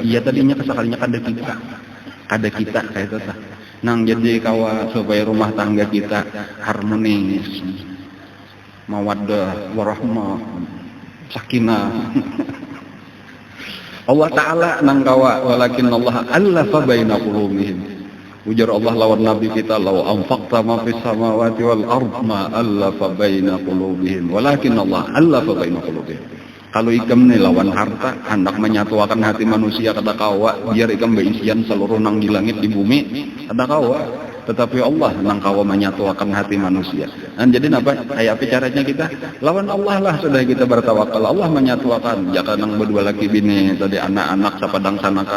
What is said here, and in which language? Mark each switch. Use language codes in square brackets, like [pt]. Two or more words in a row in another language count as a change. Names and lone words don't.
[bjn] Iya tadinya kesakalinya kada kita kayak itu tah. Nang jadi kawa supaya rumah tangga kita harmonis, mawaddah, warahmah, sakinah. Allah Ta'ala nang kawa [ar] ولكن الله ألف بين قلوبهم. [bjn] Ujar Allah lawan Nabi kita [ar] لو أنفقت ما في السماوات والأرض ما ألف بين قلوبهم ولكن الله ألف بين قلوبهم walakin Allah allafa baina qulubihim. [bjn] Kalau ikam nih lawan harta hendak menyatukan hati manusia kata kawa biar ikam berisian seluruh nang di langit di bumi kata kawa, tetapi Allah nang kawa menyatukan hati manusia. Dan jadi apa kayak apa caranya kita lawan Allah lah sudah kita bertawakal Allah menyatukan jaka nang berdua laki bini tadi anak-anak sapadang sanaka.